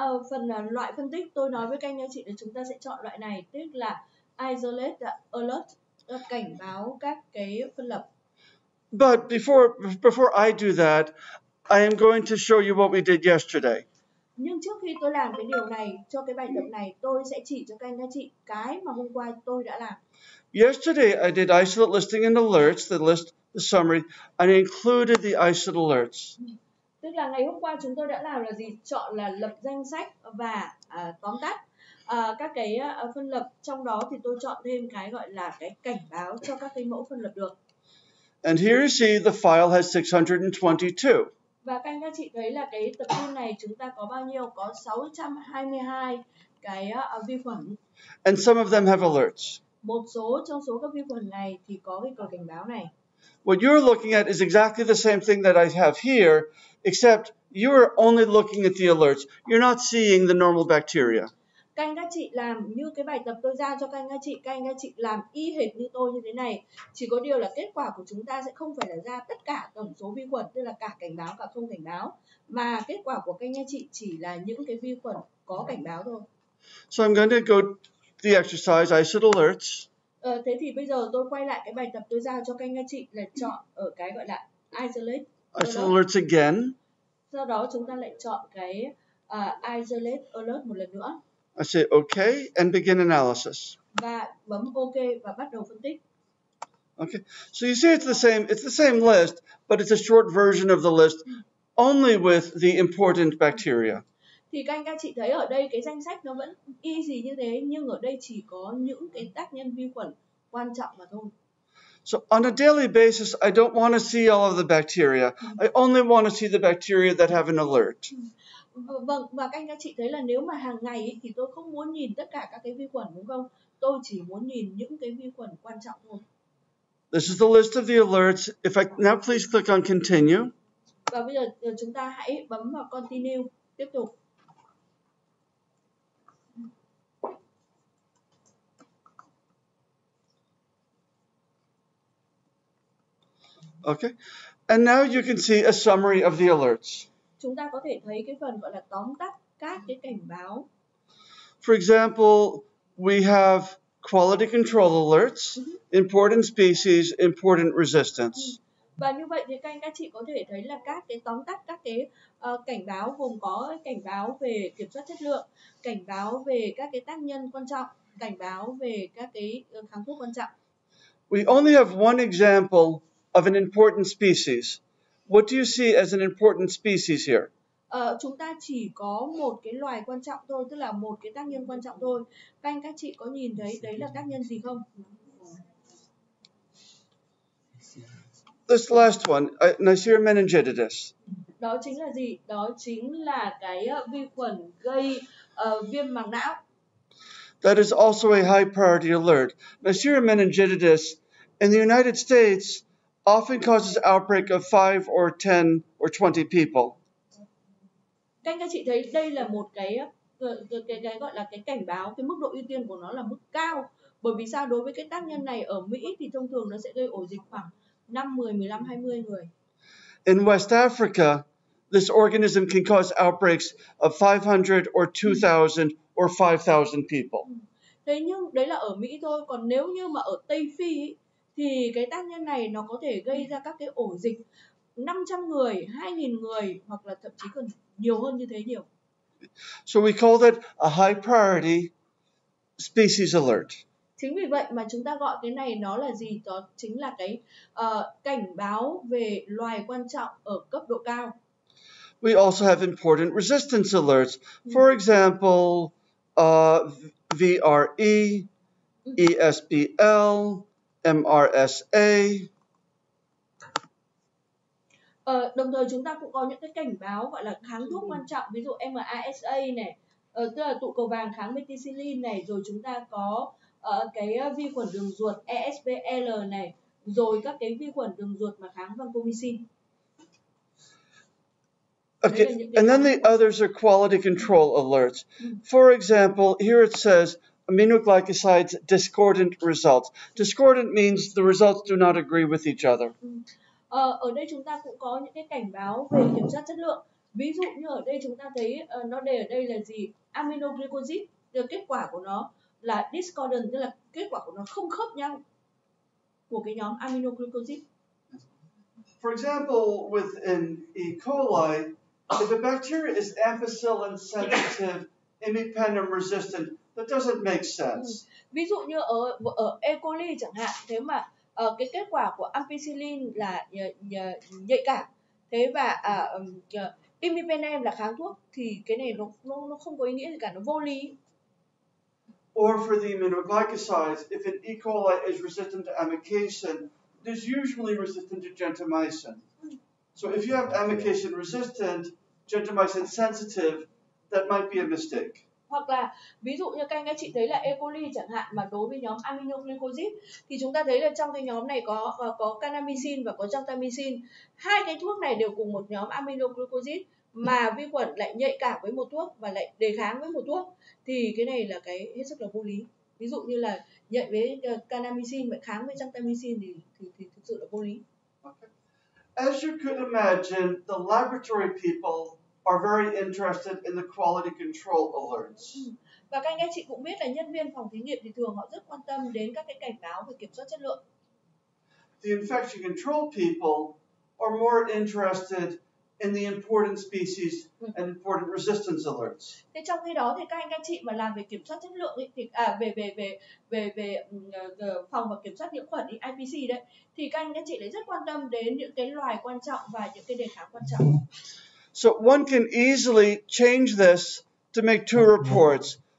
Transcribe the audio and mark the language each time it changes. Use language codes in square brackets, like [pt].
[vi] Phần loại phân tích tôi nói với các anh chị là chúng ta sẽ chọn loại này, tức là isolate alert, cảnh báo các cái phân lập. [en] But before I do that, I am going to show you what we did yesterday. [vi] Nhưng trước khi tôi làm cái điều này cho cái bài tập này, tôi sẽ chỉ cho các anh chị cái mà hôm qua tôi đã làm. [en] Yesterday I did isolate listing and alerts, the list, the summary, and I included the isolate alerts. [vi] Tức là ngày hôm qua chúng tôi đã làm là gì? Chọn là lập danh sách và tóm tắt các cái phân lập, trong đó thì tôi chọn thêm cái gọi là cái cảnh báo cho các cái mẫu phân lập được. [en] And here you see the file has 622. [vi] Và các anh các chị thấy là cái tập tin này chúng ta có bao nhiêu? Có 622 cái vi khuẩn. [en] And some of them have alerts. [vi] Một số trong số các vi khuẩn này thì có cái cờ cảnh báo này. [en] What you're looking at is exactly the same thing that I have here, except you're only looking at the alerts. You're not seeing the normal bacteria. [vi] Các anh các chị làm như cái bài tập tôi giao cho các anh các chị làm y hệt như tôi như thế này. Chỉ có điều là kết quả của chúng ta sẽ không phải là ra tất cả tổng số vi khuẩn, tức là cả cảnh báo cả không cảnh báo, mà kết quả của các anh chị chỉ là những cái vi khuẩn có cảnh báo thôi. [en] So I'm going to go to the exercise, isolate alerts. [vi] Thế thì bây giờ tôi quay lại cái bài tập tôi giao cho các anh chị là chọn ở cái gọi là isolate [en] alerts again. [vi] Sau đó chúng ta lại chọn cái isolate alert một lần nữa. [en] I say OK and begin analysis. [vi] Và bấm OK và bắt đầu phân tích. [en] Okay, so you see it's the same list, but it's a short version of the list, only with the important bacteria. [vi] Thì các anh các chị thấy ở đây cái danh sách nó vẫn y gì như thế, nhưng ở đây chỉ có những cái tác nhân vi khuẩn quan trọng mà thôi. [en] So on a daily basis, I don't want to see all of the bacteria. I only want to see the bacteria that have an alert. [vi] Vâng, và các anh các chị thấy là nếu mà hàng ngày ấy, thì tôi không muốn nhìn tất cả các cái vi khuẩn, đúng không? Tôi chỉ muốn nhìn những cái vi khuẩn quan trọng thôi. [en] This is the list of the alerts. Now please click on continue. [vi] Và bây giờ chúng ta hãy bấm vào continue, tiếp tục. [en] Okay, and now you can see a summary of the alerts. [vi] Chúng ta có thể thấy cái phần gọi là tóm tắt các cái cảnh báo. [en] For example, we have quality control alerts, important species, important resistance. [vi] Và như vậy thì các anh các chị có thể thấy là các cái tóm tắt các cái cảnh báo gồm có cảnh báo về kiểm soát chất lượng, cảnh báo về các cái tác nhân quan trọng, cảnh báo về các cái kháng thuốc quan trọng. [en] We only have one example of an important species. What do you see as an important species here? [vi] Chúng ta chỉ có một cái loài quan trọng thôi, tức là một cái tác nhân quan trọng thôi. Các anh các chị có nhìn thấy đấy là tác nhân gì không? [en] This last one, Neisseria meningitidis. [vi] Đó chính là gì? Đó chính là cái vi khuẩn gây viêm màng não. [en] That is also a high priority alert. Neisseria meningitidis in the United States often causes outbreak of 5 or 10 or 20 people. [vi] Các anh các chị thấy đây là một cái gọi là cái cảnh báo, cái mức độ ưu tiên của nó là mức cao. Bởi vì sao? Đối với cái tác nhân này ở Mỹ thì thông thường nó sẽ gây ổ dịch khoảng 5, 10, 15, 20 người. [en] In West Africa, this organism can cause outbreaks of 500 or 2,000 or 5,000 people. [vi] Thế nhưng đấy là ở Mỹ thôi, còn nếu như mà ở Tây Phi ý, thì cái tác nhân này nó có thể gây ra các cái ổ dịch 500 người, 2.000 người hoặc là thậm chí còn nhiều hơn như thế nhiều. [en] So we call that a high priority species alert. [vi] Chính vì vậy mà chúng ta gọi cái này nó là gì? Đó chính là cái cảnh báo về loài quan trọng ở cấp độ cao. [en] We also have important resistance alerts. For example, VRE, ESBL, MRSA. [vi] Đồng thời chúng ta cũng có những cái cảnh báo gọi là kháng thuốc quan trọng, ví dụ MRSA này, tức là tụ cầu vàng kháng methicillin này, rồi chúng ta có cái vi khuẩn đường ruột ESBL này, rồi các cái vi khuẩn đường ruột mà kháng vancomycin. [en] Okay, and then the others are quality control alerts. For example, here it says aminoglycosides discordant results. Discordant means the results do not agree with each other. [vi] Ở đây chúng ta cũng có những cái cảnh báo về kiểm soát chất lượng. Ví dụ như ở đây chúng ta thấy nó đề ở đây là gì? Aminoglycosid, kết quả của nó là discordant, tức là kết quả của nó không khớp nhau của cái nhóm aminoglycosid. [en] For example, within E. coli, if a bacteria is ampicillin sensitive, imipenem resistant, that doesn't make sense. [vi] Ví dụ như ở E. coli chẳng hạn, thế mà cái kết quả của ampicillin là nhạy cảm, thế và imipenem là kháng thuốc, thì cái này nó không có ý nghĩa gì cả, nó vô lý. [en] Or for the aminoglycosides, if an E. coli is resistant to amikacin, it is usually resistant to gentamicin. So if you have amikacin resistant, gentamicin sensitive, that might be a mistake. [vi] Hoặc là ví dụ như các anh chị thấy là E. coli chẳng hạn, mà đối với nhóm aminoglycosid thì chúng ta thấy là trong cái nhóm này có kanamycin và có gentamicin. Hai cái thuốc này đều cùng một nhóm aminoglycosid, mà vi khuẩn lại nhạy cảm với một thuốc và lại đề kháng với một thuốc, thì cái này là cái hết sức là vô lý. Ví dụ như là nhạy với kanamycin và kháng với gentamicin thì thực sự là vô lý. [en] Okay. As you could imagine, the laboratory people are very interested in the quality control alerts. [vi] Và các anh chị cũng biết là nhân viên phòng thí nghiệm thì thường họ rất quan tâm đến các cái cảnh báo về kiểm soát chất lượng. [en] The infection control people are more interested in the important species and important resistance alerts. [vi] Thế trong khi đó thì các anh chị mà làm về kiểm soát chất lượng ấy, thì về phòng và kiểm soát nhiễm khuẩn IPC đấy, thì các anh chị lại rất quan tâm đến những cái loài quan trọng và những cái đề kháng quan trọng. [en] So one can easily change this to make two reports.